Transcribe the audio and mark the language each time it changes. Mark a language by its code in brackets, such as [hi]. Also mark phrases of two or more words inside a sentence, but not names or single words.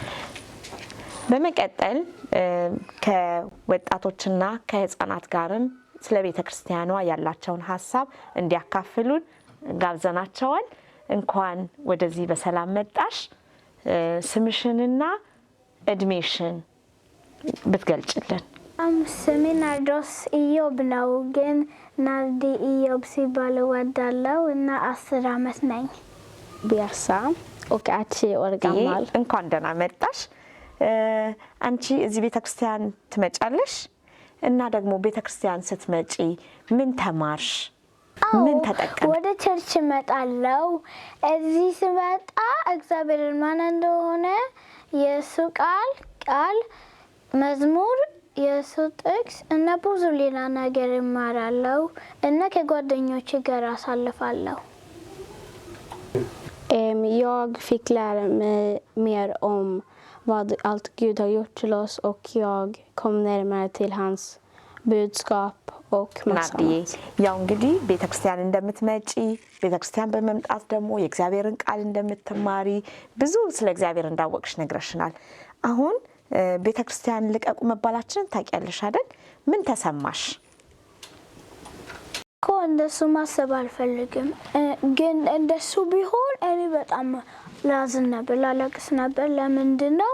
[am] በመቀጠል ከወጣቶችና ከህፃናት ጋርም ስለ ቤተ ክርስቲያኗ ያላቸውን ሀሳብ እንዲያካፍሉን ጋብዘናቸዋል። እንኳን ወደዚህ በሰላም መጣሽ። ስምሽንና እድሜሽን ብትገልጭልን። ስሜ ናርዶስ ኢዮብ ነው፣ ግን ናርዲ ኢዮብ ሲባል እወዳለሁ እና 10 ዓመት ነኝ። [sv] ቢያሳ ኦኬ 10 år gammal። [am] እንኳን ደህና መጣሽ። አንቺ እዚህ ቤተክርስቲያን ትመጫለሽ እና ደግሞ ቤተክርስቲያን ስትመጪ ምን ተማርሽ? ምን ተጠቀምሽ? ወደ ቸርች እመጣለሁ። እዚህ ስመጣ እግዚአብሔር ማን እንደሆነ የሱ ቃል መዝሙር የሱ ጥቅስ እና ብዙ ሌላ ነገር እማራለሁ እና ከጓደኞቼ ጋር አሳልፋለሁ። [sv] Jag fick lära mig mer om vad allt Gud har gjort till oss och jag kom närmare till hans budskap och massa annat. [am] ያው እንግዲህ ቤተክርስቲያን እንደምትመጪ ቤተክርስቲያን በመምጣት ደግሞ የእግዚአብሔርን ቃል እንደምትማሪ ብዙ ስለ እግዚአብሔር እንዳወቅሽ ነግረሽናል። አሁን ቤተክርስቲያን ልቀቁ መባላችንን ታውቂያለሽ አይደል? ምን ተሰማሽ? እንደሱ ማሰብ አልፈልግም፣ ግን እንደሱ ቢሆን እኔ በጣም ላዝን ነበር፣ ላለቅስ ነበር። ለምንድን ነው?